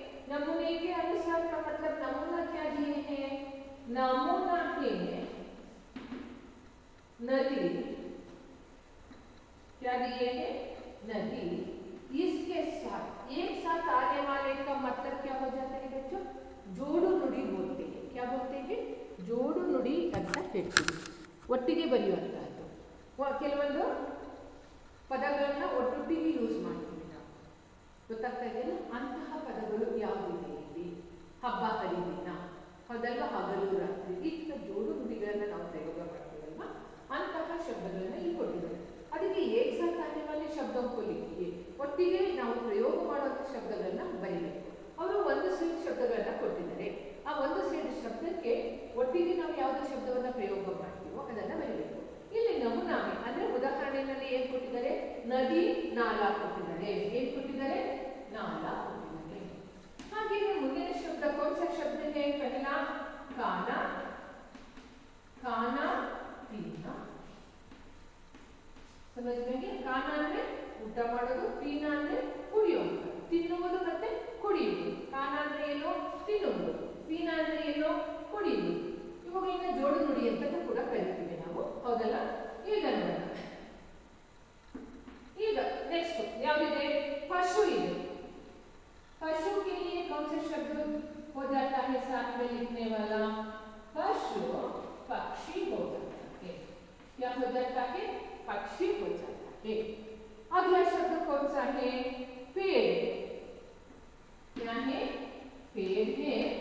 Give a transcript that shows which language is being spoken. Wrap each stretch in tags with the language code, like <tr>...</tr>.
<hi>नमूने के अनुसार का मतलब नमूना क्या दिए हैं? नमूना है नदी। क्या दिए हैं? नदी। इसके साथ एक साथ आने वाले का मतलब क्या हो जाता है बच्चों? जोड़ु नुड़ी बोलते हैं। क्या बोलते हैं?</hi> <kn>जोड़ु नुड़ी ಅಂತ ಹೇಳ್ತೀವಿ, ಒಟ್ಟಿಗೆ ಬರೆಯುವಂತಹದ್ದು। ಕೆಲವೊಂದು ಪದಗಳನ್ನ ಒಟ್ಟೊಟ್ಟಿಗೆ ಯೂಸ್ ಮಾಡ್ತೀವಿ ನಾವು, ಗೊತ್ತಾಗ್ತಾ ಇದೆಯಲ್ಲ? ಅಂತಹ ಪದಗಳು ಯಾವುದಿದೆ ಇಲ್ಲಿ? ಹಬ್ಬ ಹರಿದಿನ, ಹೌದಲ್ವಾ? ಹಗಲು ರಾತ್ರಿ, ಈ ಜೋಡು ನುಡಿಗಳನ್ನ ನಾವು ಪ್ರಯೋಗ ಮಾಡ್ತೀವಲ್ವಾ, ಅಂತಹ ಶಬ್ದಗಳನ್ನ ಇಲ್ಲಿ ಕೊಟ್ಟಿದ್ದಾರೆ। ಅದಕ್ಕೆ</kn> <hi>ಏಕ್ ಸಾಥ್ ಆನೆ ವಾಲೆ ಶಬ್ದೋं को लिखिए,</hi> <kn>ಒಟ್ಟಿಗೆ ನಾವು ಪ್ರಯೋಗ ಮಾಡುವಂತ ಶಬ್ದಗಳನ್ನ ಬರೀಬೇಕು। ಅವರು ಒಂದು ಸೇಡ್ ಶಬ್ದಗಳನ್ನ ಕೊಟ್ಟಿದ್ದಾರೆ, ಆ ಒಂದು ಸೇಡ್ ಶಬ್ದಕ್ಕೆ ಒಟ್ಟಿಗೆ ನಾವು ಯಾವುದೇ ಶಬ್ದವನ್ನ ಪ್ರಯೋಗ ಮಾಡ್ತೀವೋ ಅದನ್ನ ಬರೀಬೇಕು। ಇಲ್ಲಿ ನಮೂನಾ ಅಂದ್ರೆ ಉದಾಹರಣೆಯಲ್ಲಿ ಏನ್ ಕೊಟ್ಟಿದ್ದಾರೆ? ನದಿ, ನಾಲಾ ಕೊಟ್ಟಿದ್ದಾರೆ। ಏನ್ ಕೊಟ್ಟಿದ್ದಾರೆ? ನಾಲಾ ಕೊಟ್ಟಿದ್ದಾರೆ। ಹಾಗೆ ಮುಂದಿನ ಶಬ್ದ</kn> <hi>कौन सा शब्द है? पहला खाना, खाना पीना। समझ में</hi> <kn>ಇದೆಯಾ? ಕಾನ ಅಂದ್ರೆ ಊಟ ಮಾಡೋದು, ಪೀನ ಅಂದ್ರೆ ಕುಡಿಯೋದು, ತಿನ್ನುವುದು ಮತ್ತೆ ಕುಡಿಯುವುದು. ಕಾನ ಅಂದ್ರೆ ಏನು? ತಿನ್ನುವುದು. ಪೀನ ಅಂದ್ರೆ ಏನು? ಕುಡಿಯುವುದು. ಇವುಗಳನ್ನ ಜೋಡು ನುಡಿ ಅಂತಲೂ ಕೂಡ ಕರಿತೀವಿ ನಾವು, ಹೌದಲ್ಲ? ಈಗ ನೋಡೋಣ. ಈಗ नेक्स्ट ಯಾವಿದೆ? पशु ಇದೆ.</kn> <hi>पशु के लिए कौन से शब्द हो जाता है साथ में लिखने वाला? पशु पक्षी हो जाता है। क्या हो जाता है? पक्षी हो जाता है। अगला शब्द कौन सा है? पेड़। क्या है? पेड़ है।</hi>